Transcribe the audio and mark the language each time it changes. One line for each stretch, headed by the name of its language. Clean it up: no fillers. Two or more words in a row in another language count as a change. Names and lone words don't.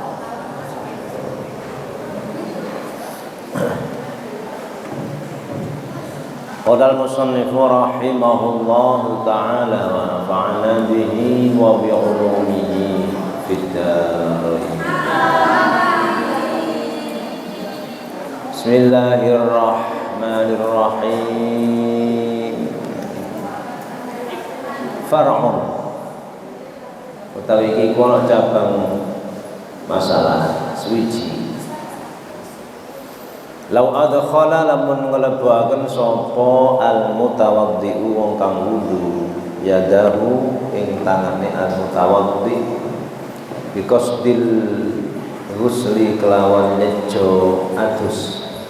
Arabic: قال المصنف رحمه الله تعالى ونفعنا به وبعلومه في الدارين. Bismillahirrahmanirrahim.
Javanese: Far'un utawi iki kono cabang masalah suci.
Arabic: لو أدخل
Javanese: lamun nglebuaken sapa
Arabic: المتوضئ
Javanese: wong kang wudu yadahu ing tangane
Arabic: المتوضئ بقصد الغسل
Javanese: kelawan nejo adus